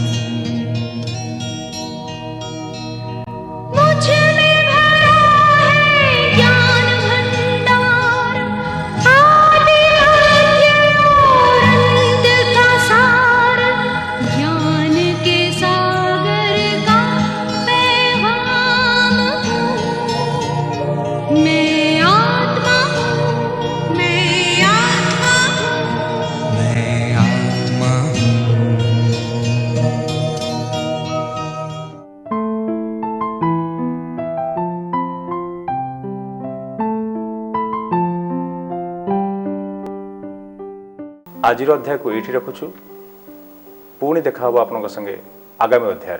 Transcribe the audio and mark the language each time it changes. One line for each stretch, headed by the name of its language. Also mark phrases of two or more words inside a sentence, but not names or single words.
Hindi: मुझ में भरा है ज्ञान भंडार, आदि मध्य और अंत का सार, ज्ञान के सागर का पैगाम हूँ, मैं आत्मा हूँ, मैं आत्मा हूँ, मैं आत्मा हूँ।
Odia: ଆଜିର ଅଧ୍ୟାୟକୁ ଏଇଠି ରଖୁଛୁ। ପୁଣି ଦେଖା ହେବ ଆପଣଙ୍କ ସଙ୍ଗେ ଆଗାମୀ ଅଧ୍ୟାୟରେ।